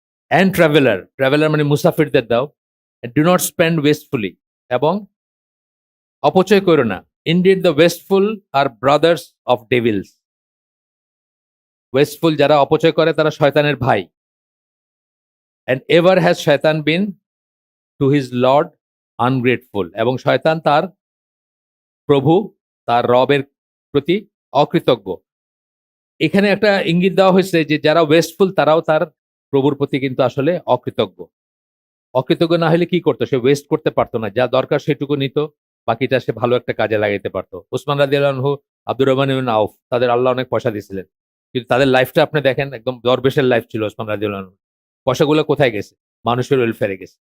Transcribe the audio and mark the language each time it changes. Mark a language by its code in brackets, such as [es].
[en] and traveller [bn] মানে মুসাফিরদের দাও। [en] do not spend wastefully, [bn] এবং অপচয় করো না। [en] Indeed the wasteful are brothers of devils. [bn] Wasteful যারা অপচয় করে তারা শয়তানের ভাই। [en] and ever has shaitan been to his Lord ungrateful, [bn] এবং শয়তান তার প্রভু তার রবের প্রতি অকৃতজ্ঞ। এখানে একটা ইঙ্গিত দেওয়া হয়েছে যে যারা ওয়েস্টফুল তারাও তার প্রভুর প্রতি কিন্তু আসলে অকৃতজ্ঞ। অকৃতজ্ঞ না হলে কি করতো? সে ওয়েস্ট করতে পারতো না, যা দরকার সেটুকু নিত, বাকিটা সে ভালো একটা কাজে লাগাইতে পারতো। উসমান রাদিয়াল্লাহু আনহু, আব্দুর রহমান ইবনে আউফ, তাদের আল্লাহ অনেক পয়সা দিয়েছিলেন, কিন্তু তাদের লাইফটা আপনি দেখেন, একদম দরবেশের লাইফ ছিল ওসমান রাদিয়াল্লাহু আনহু। পয়সাগুলো কোথায় গেছে? মানুষের ওয়েলফেয়ারে গেছে।